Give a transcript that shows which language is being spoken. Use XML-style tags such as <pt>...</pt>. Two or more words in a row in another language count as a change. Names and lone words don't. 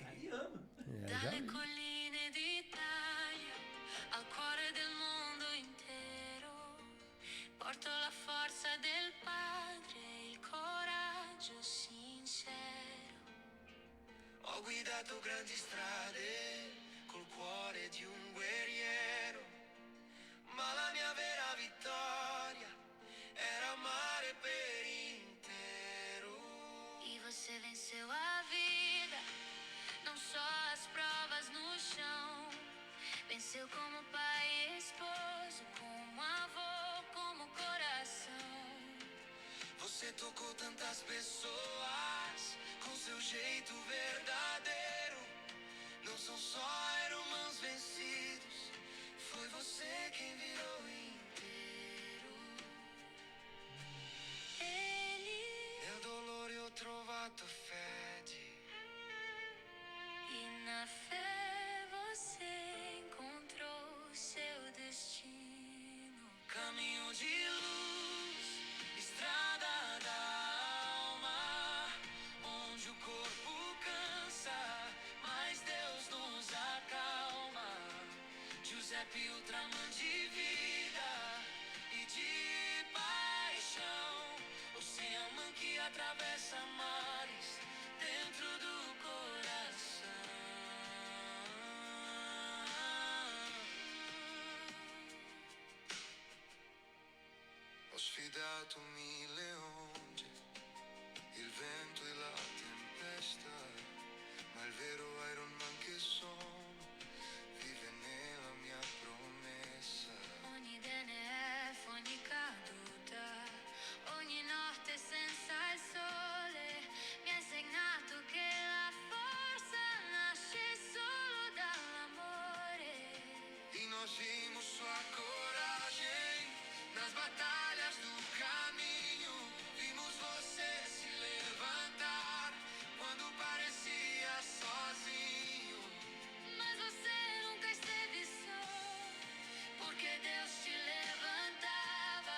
<it>Dalle colline d'Italia al cuore del mondo intero, porto la forza del padre, il coraggio sincero. Ho guidato grandi strade col cuore di un guerriero, ma la mia vera vittoria era amare per inteiro.</it> <pt>E você venceu a vida, não só as provas no chão. Venceu como pai e esposo, como avô, como coração. Você tocou tantas pessoas com seu jeito verdadeiro. Não são só irmãos vencidos, foi você quem virou inteiro.</pt> <it>Nel dolore ho trovato fede.</it> <pt>E na fé você encontrou seu destino. Caminho de luz, estrada da alma, onde o corpo cansa, mas Deus nos acalma. Giuseppe, Ultraman de vida e de paixão, oceano que atravessa mares dentro do coração.</pt> <it>Ho sfidato 1000 onde, il vento e la tempesta, ma il vero Iron Man che sono vive nella mia promessa. Ogni DNF, ogni caduta, ogni notte senza il sole mi ha insegnato che la forza nasce solo dall'amore.</it> <pt>E nós vimos sua coragem nas batalhas do caminho. Vimos você se levantar quando parecia sozinho. Mas você nunca esteve só, porque Deus te levantava.</pt>